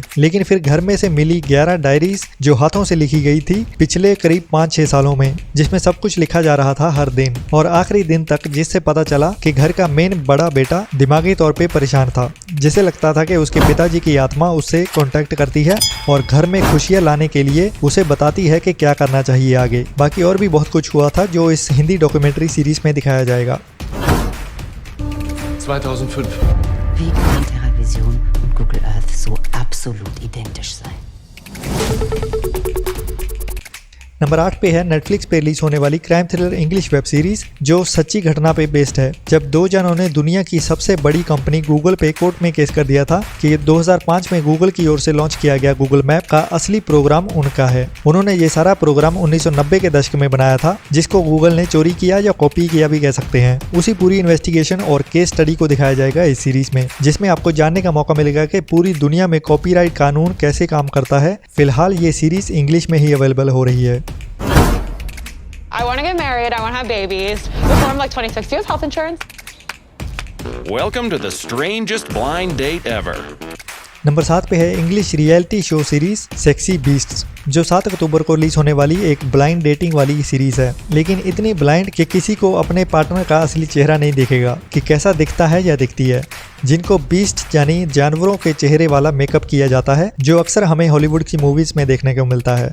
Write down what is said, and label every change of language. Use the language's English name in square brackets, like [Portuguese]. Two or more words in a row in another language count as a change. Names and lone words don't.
[Hindi] लेकिन फिर घर में से मिली 11 डायरीज जो हाथों से लिखी गई थी पिछले करीब 5-6 सालों में, जिसमें सब कुछ लिखा जा रहा था हर दिन और आखिरी दिन तक, जिससे पता चला कि घर का मेन बड़ा बेटा दिमागी तौर पे परेशान था, जिसे लगता था कि उसके पिताजी की आत्मा उससे कांटेक्ट करती है और घर में खुशियां लाने के लिए उसे बताती है कि क्या करना चाहिए आगे। बाकी और भी बहुत कुछ हुआ था जो इस हिंदी डॉक्यूमेंट्री सीरीज में दिखाया जाएगा। 2005. [German] Wie kann TerraVision und Google Earth so absolut identisch sein? [Hindi] नंबर 8 पे है नेटफ्लिक्स पे रिलीज होने वाली क्राइम थ्रिलर इंग्लिश वेब सीरीज जो सच्ची घटना पे बेस्ड है, जब 2 जनों ने दुनिया की सबसे बड़ी कंपनी गूगल पे कोर्ट में केस कर दिया था कि 2005 में गूगल की ओर से लॉन्च किया गया गूगल मैप का असली प्रोग्राम उनका है। उन्होंने ये सारा प्रोग्राम 1990 के दशक में बनाया था, जिसको गूगल ने चोरी किया या कॉपी किया भी कह सकते हैं। उसी पूरी इन्वेस्टिगेशन और केस स्टडी को दिखाया जाएगा इस सीरीज में, जिसमें आपको जानने का मौका मिलेगा कि पूरी दुनिया में कॉपीराइट कानून कैसे काम करता है। फिलहाल ये सीरीज इंग्लिश में ही अवेलेबल हो रही है। [English] I want to get married. I want to have babies. Before I'm like 26, do you have health insurance? Welcome to the strangest blind date ever. [Hindi] नंबर 7 पे है इंग्लिश रियलिटी शो सीरीज सेक्सी बीस्ट्स जो 7 अक्टूबर को रिलीज होने वाली एक ब्लाइंड डेटिंग वाली सीरीज है, लेकिन इतनी ब्लाइंड कि किसी को अपने पार्टनर का असली चेहरा नहीं दिखेगा कि कैसा दिखता है या दिखती है, जिनको बीस्ट यानी जानवरों के चेहरे वाला मेकअप किया जाता है, जो अक्सर हमें हॉलीवुड की मूवीज में देखने को मिलता है।